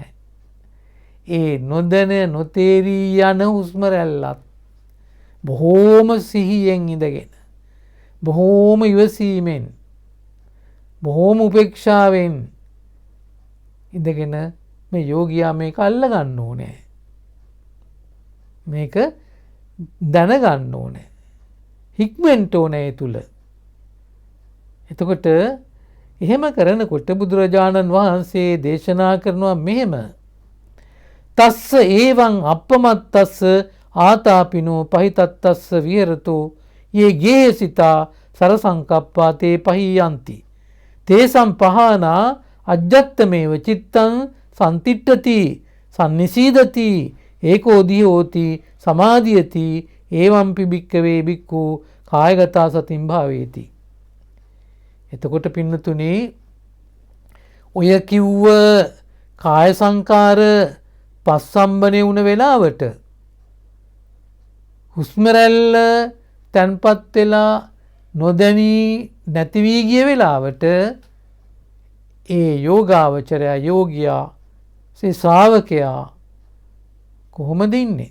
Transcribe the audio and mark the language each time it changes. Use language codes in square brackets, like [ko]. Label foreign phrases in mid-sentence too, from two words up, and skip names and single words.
[si] ඒ නොදැන නොතේරී යන හුස්ම රැල්ලත් බොහෝම සිහියෙන් ඉඳගෙන බොහෝම ඉවසීමෙන් බොහෝම උපේක්ෂාවෙන් ඉඳගෙන මේ යෝගියා මේක අල්ලගන්න ඕනේ. මේක දැනගන්න ඕනේ. හික්මෙන්ට ඕනේ ඒ තුල. එතකොට එහෙම කරනකොට බුදුරජාණන් වහන්සේ දේශනා කරනවා මෙහෙම. [pi] තස්ස ඒවං අප්පමත්තස්ස ආතාපිනෝ පහිතත්තස්ස විහෙරතෝ යේ ගේහසිතා සරසංකප්පා තේ පහියන්ති. තේසම් පහනා අජ්ජත්තමේව චිත්තං සන්තිට්ඨති සම්නිසීදති ඒකෝදී හෝති සමාධියති ඒවම්පි භික්කවේ භික්ඛු කායගතා සතින් භාවේති. [si] එතකොට පින්නතුනේ ඔය කිව්ව කාය සංකාර පස්සම්බනේ වුණ වෙලාවට හුස්ම රැල්ල තැන්පත් වෙලා නොදැනී නැති වී ගිය වෙලාවට ඒ යෝගාවචරයා යෝගියා ශ්‍රාවකයා කොහොමද ඉන්නේ?